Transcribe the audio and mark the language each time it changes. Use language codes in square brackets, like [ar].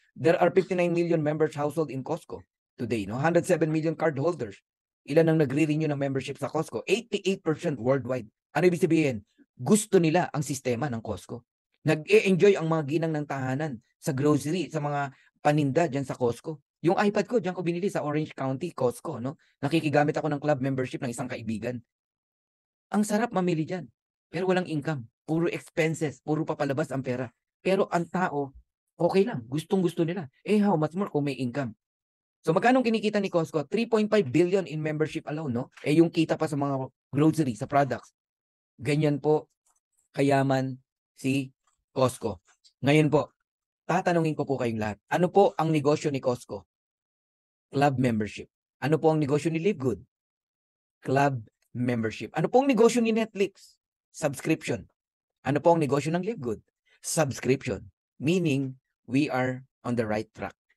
[en] There are 59 million members household in Costco today, no? 107 million card holders. [tl] Ilan ang nagre-renew ng membership sa Costco? 88% worldwide. Ano ibig sabihin? Gusto nila ang sistema ng Costco. Nag-e-enjoy ang mga ginang ng tahanan sa grocery, sa mga paninda dyan sa Costco. Yung iPad ko, dyan ko binili sa Orange County, Costco, no? Nakikigamit ako ng club membership ng isang kaibigan. Ang sarap mamili dyan. Pero walang income. Puro expenses. Puro papalabas ang pera. Pero ang tao, okay lang. Gustong-gusto nila. [en] How much more [tl] kung may income? So magkano kinikita ni Costco? [en] 3.5 billion in membership alone, no? [tl] Yung kita pa sa mga grocery, sa products. Ganyan po kayaman si Costco. Ngayon po, tatanungin ko po kayong lahat. Ano po ang negosyo ni Costco? Club membership. Ano po ang negosyo ni Live Good? Club membership. Ano po ang negosyo ni Netflix? Subscription. Ano po ang negosyo ng Live Good? [en] Subscription. Meaning, we are on the right track.